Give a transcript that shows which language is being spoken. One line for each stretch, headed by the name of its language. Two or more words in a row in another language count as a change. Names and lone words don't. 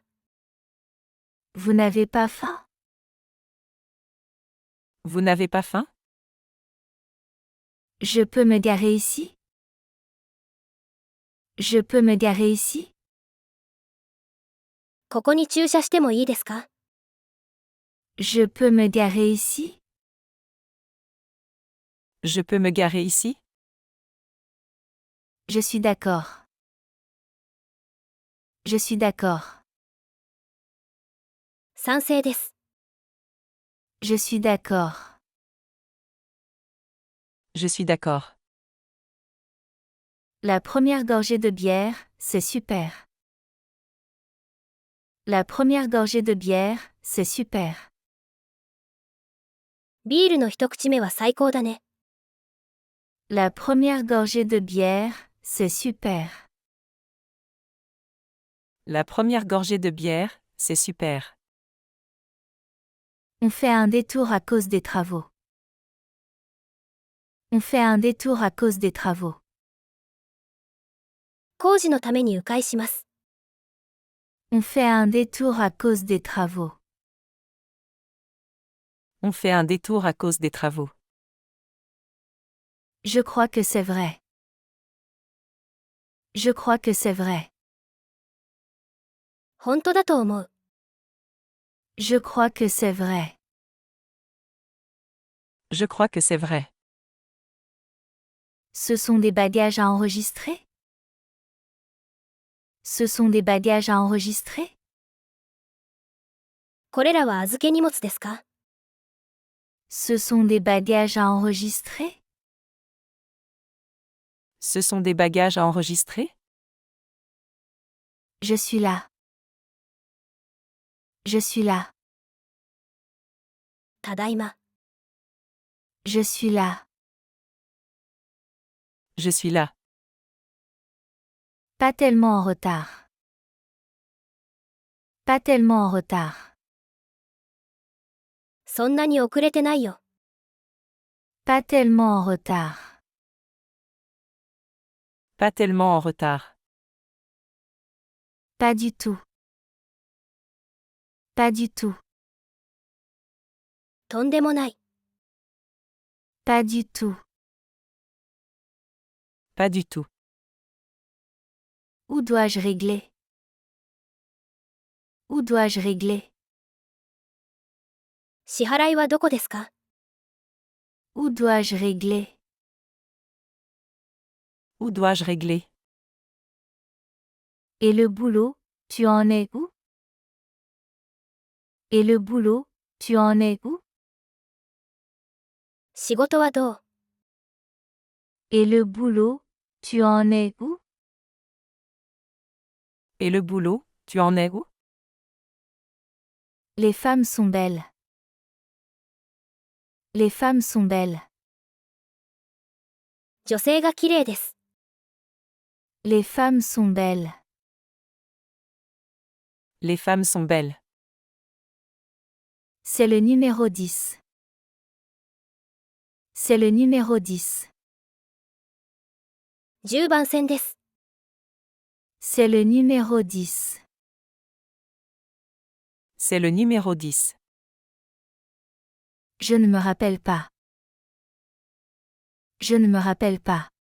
French: Vous n'avez pas faim? Vous n'avez pas faim? Je peux me garer ici? Je peux me garer ici?
Japanese: ここに駐車してもいいですか？
French: Je peux me garer ici? Je peux me garer ici? Je suis d'accord. Je suis d'accord.
Japanese: 賛成です。
French: Je suis d'accord. Je suis d'accord. La première gorgée de bière, c'est super. La première gorgée de bière, c'est super.
Japanese: ビールの一口目は最高だね。
French: La première gorgée de bière, c'est super. La première gorgée de bière, c'est super. On fait un détour à cause des travaux. On fait un détour à cause des travaux.
Japanese: 工事のために迂回します。
French: On fait un détour à cause des travaux. On fait un détour à cause des travaux. Je crois que c'est vrai. Je crois que c'est vrai.
Japanese: 本当だと思う。
French: Je crois que c'est vrai. Je crois que c'est vrai. Ce sont des bagages à enregistrer? Ce sont des bagages à enregistrer?
Japanese: これらは預け荷物ですか？
French: Ce sont des bagages à enregistrer? Ce sont des bagages à enregistrer? Je suis là. Je suis là.
Japanese: ただいま。
French: Je suis là. Je suis là. Pas tellement en retard. Pas tellement en retard.
Japanese: そんなに遅れてないよ。
French: Pas tellement en retard. Pas tellement en retard. Pas du tout. Pas du tout.
Japanese: とんでもない。
French: Pas du tout. Pas du tout. Où dois-je régler? Où dois-je régler?
Japanese: 支払いはどこですか？
French: Où dois-je régler? Où dois-je régler? Et le boulot, tu en es où? Et le boulot, tu en es où?
Japanese: 仕事はどう？
French: Et le boulot, tu en es où? Et le boulot, tu en es où? Les femmes sont belles. Les femmes sont belles.
Japanese: 女性が綺麗です。
French: Les femmes sont belles. Les femmes sont belles. C'est le numéro 10. C'est le numéro 10.
Japanese: 10 番線です。
French: C'est le numéro 10. C'est le numéro 10. Je ne me rappelle pas. Je ne me rappelle pas.